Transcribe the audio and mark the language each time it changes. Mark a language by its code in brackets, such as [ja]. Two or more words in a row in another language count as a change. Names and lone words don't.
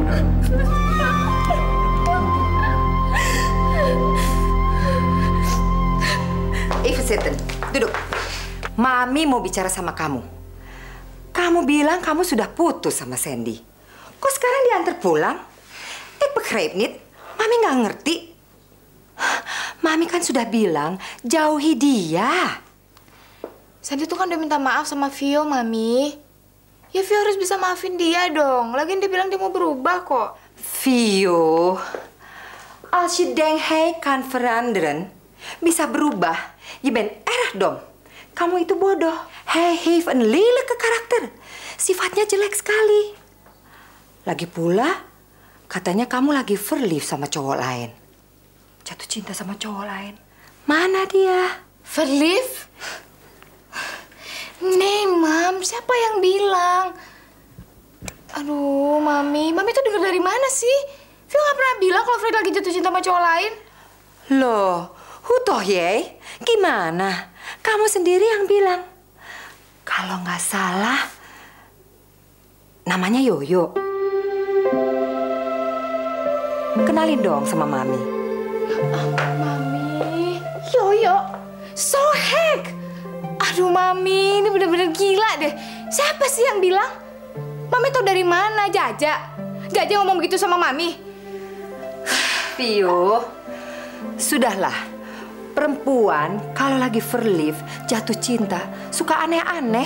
[id] Eve Seton, duduk. Mami mau bicara sama kamu. Kamu bilang kamu sudah putus sama Sandy. Kok sekarang diantar pulang? [nl] Ik begrijp niet. [id] Mami nggak ngerti. Mami kan sudah bilang jauhi dia. Sandy tuh kan udah minta maaf sama Vio, Mami. Ya Vio harus bisa maafin dia dong. Lagian dia bilang dia mau berubah kok. Vio, [nl] als je denkt hij kan veranderen, [id] bisa berubah, [nl] je bent erg dom. [id] Kamu itu bodoh. [nl] Hij heeft een lelijke karakter. [id] Sifatnya jelek sekali. Lagi pula, katanya kamu lagi verliefd sama cowok lain. Jatuh cinta sama cowok lain. Mana dia? Verliefd? Nih, Mam. Siapa yang bilang? Aduh, Mami. Mami tuh denger dari mana sih? Vio nggak pernah bilang kalau Fred lagi jatuh cinta sama cowok lain. Loh, [nl] hoe toch jij? [id] Gimana? Kamu sendiri yang bilang. Kalau nggak salah, namanya Yoyo. Kenalin dong sama Mami. Mami. Yoyo. So heck. Aduh, Mami. Ini bener-bener gila deh. Siapa sih yang bilang? Mami tau dari mana? Jaja. Jaja ngomong begitu sama Mami. Vio, sudahlah. Perempuan kalau lagi verliefd, jatuh cinta, suka aneh-aneh.